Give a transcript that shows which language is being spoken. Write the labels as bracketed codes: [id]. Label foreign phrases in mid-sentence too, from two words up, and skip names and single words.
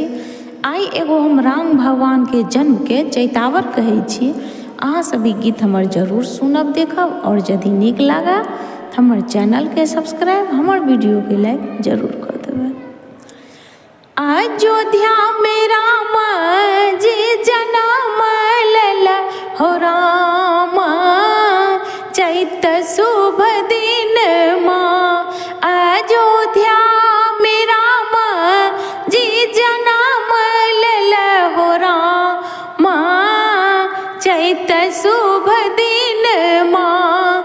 [mai] आई एगो हम राम भगवान के जन्म के चैतावर कहै छी। अहाँ सभी गीत हमर जरूर सुनब देखब और यदि नीक लागा हमर चैनल के सब्सक्राइब हमर वीडियो के लाइक जरूर कर देबै। अयोध्या में राम जी जनम लेला हो राम चैत शुभ दिन माँ। अयोध्या में राम जी जनम लेला हो राम चैत शुभ दिन माँ।